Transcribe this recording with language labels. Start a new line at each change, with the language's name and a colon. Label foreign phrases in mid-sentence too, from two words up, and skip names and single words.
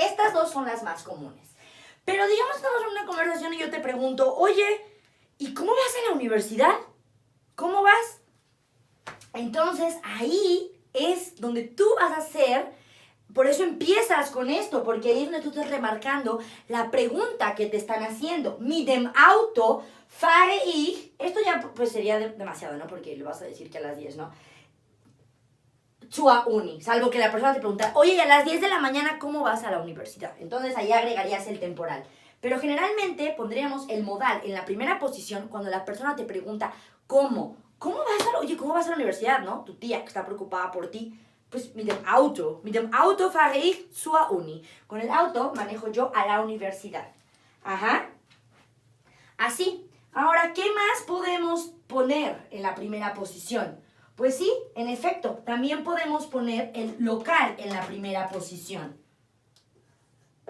Spanish: Estas dos son las más comunes. Pero digamos que estamos en una conversación y yo te pregunto, oye, ¿y cómo vas a la universidad? ¿Cómo vas? Entonces ahí es donde tú vas a hacer, por eso empiezas con esto, porque ahí es donde tú estás remarcando la pregunta que te están haciendo.
German: Mit dem Auto fahre ich.
Spanish: Esto ya pues sería demasiado, ¿no? Porque le vas a decir que a las 10, ¿no?
German: Zur Uni,
Spanish: salvo que la persona te pregunta, oye, ¿y a las 10 de la mañana cómo vas a la universidad? Entonces ahí agregarías el temporal. Pero generalmente pondríamos el modal en la primera posición cuando la persona te pregunta, ¿cómo? ¿Cómo vas a la universidad, no? Tu tía que está preocupada por ti, pues
German: mit dem Auto fahre ich zur Uni.
Spanish: Con el auto manejo yo a la universidad. Ajá. Así. Ahora, ¿qué más podemos poner en la primera posición? Pues sí, en efecto, también podemos poner el local en la primera posición.